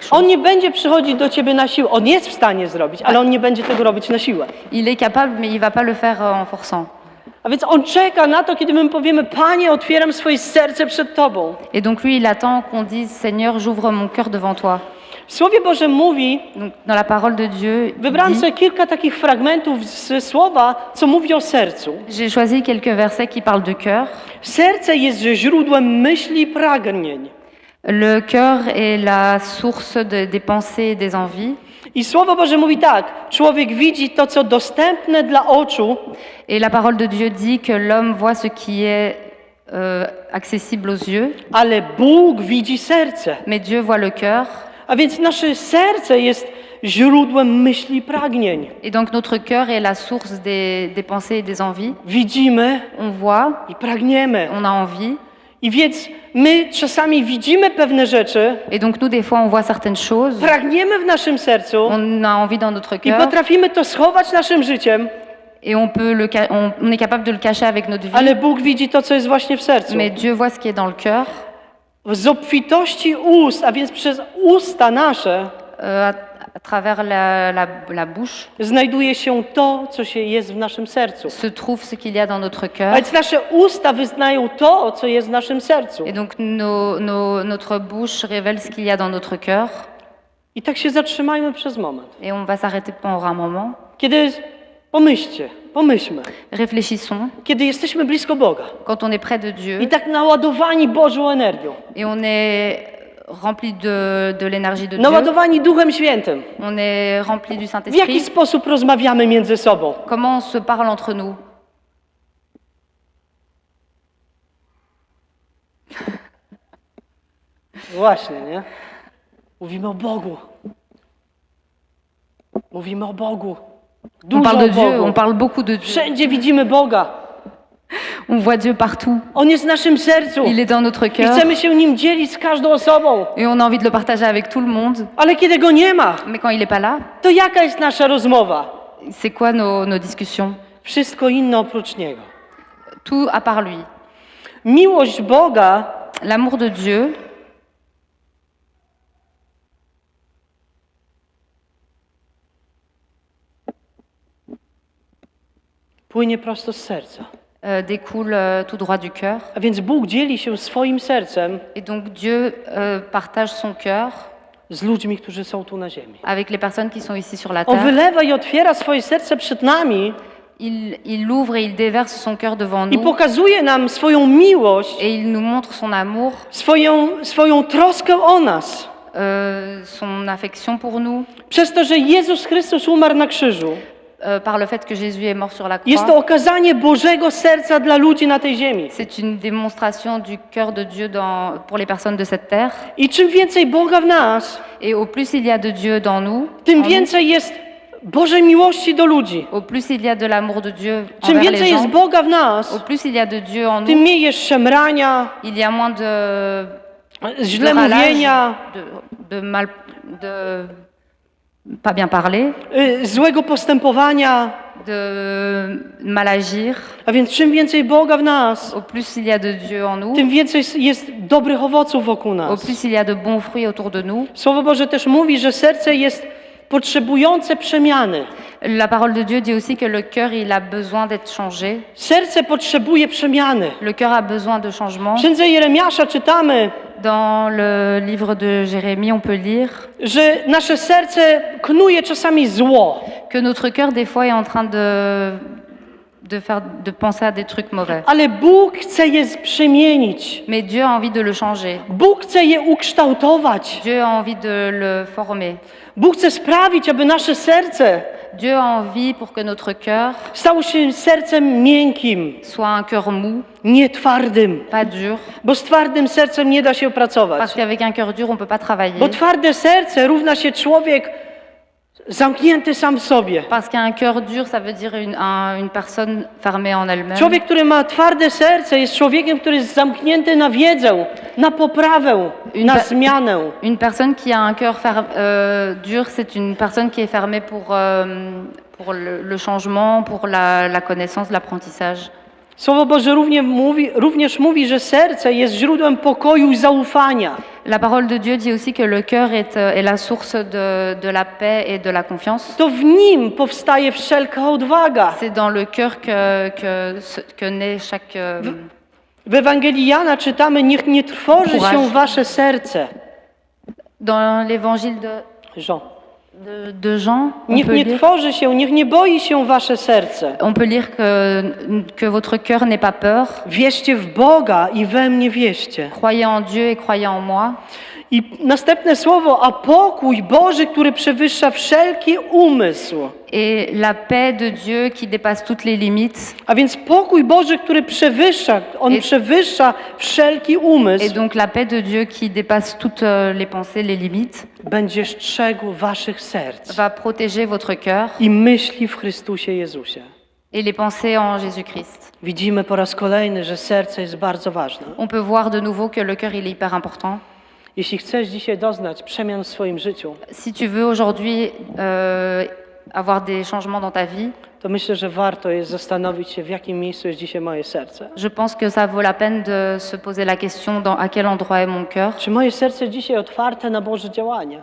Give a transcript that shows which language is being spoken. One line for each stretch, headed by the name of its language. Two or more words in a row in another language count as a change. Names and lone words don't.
Polish: On
French: chose.
Polish: nie będzie przychodzić do ciebie na siłę. On jest w stanie zrobić, ale on nie będzie tego robić na siłę.
French: Il est capable, mais il va pas le faire en forçant.
Polish: A więc on czeka na to, kiedy my powiemy: Panie, otwieram swoje serce przed Tobą.
French: Et donc lui, il attend qu'on dise Seigneur, j'ouvre mon cœur devant toi.
Polish: W Słowie Bożym mówi,
French: Donc dans la parole de Dieu, il
Polish: wybrałem
French: dit-
Polish: sobie kilka takich fragmentów z słowa, co mówi o sercu.
French: j'ai choisi quelques versets qui parlent de cœur.
Polish: Serce jest źródłem myśli i pragnień.
French: Le cœur est la source des pensées et des envies.
Polish: I Słowo Boże mówi tak: człowiek widzi to, co dostępne dla oczu,
French: Et la parole de Dieu dit que l'homme voit ce qui est accessible aux yeux,
Polish: ale Bóg widzi serce.
French: mais Dieu voit le cœur.
Polish: A więc nasze serce jest źródłem myśli i pragnień.
French: Et donc notre cœur est la source des pensées et des envies.
Polish: Widzimy
French: On voit,
Polish: i pragniemy.
French: on a envie.
Polish: I więc my czasami widzimy pewne rzeczy,
French: Et donc nous, des fois, on voit certaines choses.
Polish: pragniemy w naszym sercu
French: On a envie dans notre
Polish: i
French: cœur.
Polish: potrafimy to schować naszym życiem,
French: Et on est capable de le cacher avec notre vie.
Polish: ale Bóg widzi to, co jest właśnie w sercu.
French: Mais Dieu voit ce qui est dans le cœur.
Polish: Z obfitości ust, a więc przez usta nasze,
French: À travers la bouche
Polish: znajduje się to, co się jest w naszym sercu.
French: se trouve ce qu'il y a dans notre
Polish: A
French: cœur.
Polish: więc nasze usta wyznają to, co jest w naszym sercu.
French: Et donc notre bouche révèle ce qu'il y a dans notre cœur.
Polish: I tak się zatrzymajmy przez moment.
French: Et on va s'arrêter pendant un moment.
Polish: Kiedy pomyślmy,
French: Réfléchissons.
Polish: kiedy jesteśmy blisko Boga
French: Quand on est près de Dieu
Polish: i tak naładowani Bożą energią,
French: et on est rempli de l'énergie de Dieu,
Polish: naładowani Duchem Świętym,
French: on est rempli du
Polish: w jaki
French: Saint-Esprit,
Polish: sposób rozmawiamy między sobą?
French: comment on se parle entre nous?
Polish: Właśnie, nie? Mówimy o Bogu. Mówimy o Bogu.
French: On
Polish: Dużo
French: parle
Polish: o
French: de Dieu,
Polish: Bogu.
French: on parle beaucoup de Dieu.
Polish: Wszędzie widzimy Boga.
French: On voit Dieu partout.
Polish: On jest w naszym sercu.
French: Il est dans notre
Polish: I
French: cœur
Polish: chcemy się nim dzielić z każdą osobą.
French: et on a envie de le partager avec tout le monde.
Polish: Ale kiedy Go nie ma,
French: Mais quand il n'est pas là,
Polish: to jaka jest nasza rozmowa?
French: c'est quoi nos discussions?
Polish: Wszystko inne oprócz Niego.
French: Tout à part lui.
Polish: Miłość Boga
French: L'amour de Dieu
Polish: płynie prosto z serca.
French: découle tout droit du cœur.
Polish: A więc Bóg dzieli się swoim sercem
French: Et donc Dieu partage son cœur
Polish: z ludźmi, którzy są tu na ziemi.
French: avec les personnes qui sont ici sur la
Polish: On
French: terre.
Polish: wylewa i otwiera swoje serce przed nami
French: Il ouvre et il déverse son cœur devant
Polish: i
French: nous
Polish: pokazuje nam swoją miłość,
French: et il nous montre son amour,
Polish: swoją troskę o nas.
French: son affection pour nous,
Polish: Przez to, że Jezus Chrystus umarł na krzyżu.
French: par le fait que Jésus est mort sur la
Polish: Jest to
French: croix.
Polish: okazanie Bożego serca dla ludzi na tej ziemi.
French: C'est une démonstration du cœur de Dieu pour les personnes de cette terre.
Polish: I czym więcej Boga w nas,
French: Et au plus il y a de Dieu dans nous,
Polish: tym
French: en nous,
Polish: więcej jest Bożej miłości do ludzi.
French: au plus il y a de l'amour de Dieu
Polish: Czym
French: envers les
Polish: więcej jest
French: gens,
Polish: Boga w
French: au
Polish: nas,
French: plus il y a de Dieu en
Polish: tym
French: nous,
Polish: mniej jest szemrania,
French: il y a moins de
Polish: źle
French: ralage,
Polish: mówienia,
French: de pas bien parler,
Polish: złego postępowania.
French: de mal agir.
Polish: A więc czym więcej Boga w nas,
French: Au plus il y a de Dieu en nous,
Polish: tym więcej jest dobrych owoców wokół
French: au
Polish: nas.
French: plus il y a de bons fruits autour de nous.
Polish: Słowo Boże też mówi, że serce jest potrzebujące przemiany.
French: La parole de Dieu dit aussi que le cœur, il a besoin d'être changé.
Polish: Serce potrzebuje przemiany.
French: Le cœur a besoin de changement.
Polish: W księdze Jeremiasza czytamy,
French: Dans le livre de Jérémie, on peut lire
Polish: że nasze serce knuje czasami zło.
French: que notre cœur, des fois, est en train de penser à des trucs mauvais.
Polish: Ale Bóg chce je przemienić.
French: Mais Dieu a envie de le changer.
Polish: Bóg chce je ukształtować.
French: Dieu a envie de le former.
Polish: Bóg chce sprawić, aby nasze serce
French: Dieu a envie pour que notre cœur
Polish: stało się sercem miękkim,
French: soit un cœur mou,
Polish: nie twardym.
French: pas dur.
Polish: Bo z twardym sercem nie da się pracować.
French: Parce qu'avec un cœur dur, on ne peut pas travailler.
Polish: Bo twarde serce równa się człowiek zamknięty sam w sobie.
French: Parce qu'un cœur dur, ça veut dire une personne fermée en elle-même.
Polish: Człowiek, który ma twarde serce, jest człowiekiem, który jest zamknięty na wiedzę, na poprawę, na
French: Une
Polish: zmianę.
French: Une personne qui a un cœur dur, c'est une personne qui est fermée pour le changement, pour la connaissance, l'apprentissage.
Polish: Słowo Boże również mówi, że serce jest źródłem pokoju i zaufania.
French: La parole de Dieu dit aussi que le cœur est la source de la paix et de la confiance.
Polish: To w nim powstaje wszelka odwaga.
French: C'est dans le cœur que naît chaque...
Polish: W Ewangelii Jana czytamy: niech nie trwoży się
French: Courage.
Polish: wasze serce.
French: Dans l'évangile Jean. de Jean,
Polish: Niech nie trwoży się, niech nie boi się wasze serce.
French: on peut lire que votre cœur n'ait pas peur.
Polish: Wierzcie w Boga i we mnie wierzcie.
French: Croyez en Dieu et croyez en moi.
Polish: I następne słowo: a pokój Boży, który przewyższa wszelki umysł.
French: Et la paix de Dieu qui dépasse toutes les limites.
Polish: A więc pokój Boży, który przewyższa, on przewyższa wszelki
French: Et
Polish: umysł,
French: donc la paix de Dieu qui dépasse toutes les pensées, les limites,
Polish: będzie strzegł waszych serc
French: va protéger votre cœur
Polish: i myśli w Chrystusie Jezusie.
French: et les pensées en Jésus-Christ.
Polish: Widzimy po raz kolejny, że serce jest bardzo ważne.
French: On peut voir de nouveau que le cœur il est hyper important.
Polish: Jeśli chcesz dzisiaj doznać przemian w swoim życiu,
French: Si tu veux aujourd'hui avoir des changements dans ta vie,
Polish: to myślę, że warto jest zastanowić się, w jakim miejscu jest dzisiaj moje serce.
French: je pense que ça vaut la peine de se poser la question à quel endroit est mon cœur.
Polish: Czy moje serce dzisiaj otwarte na Boże działanie?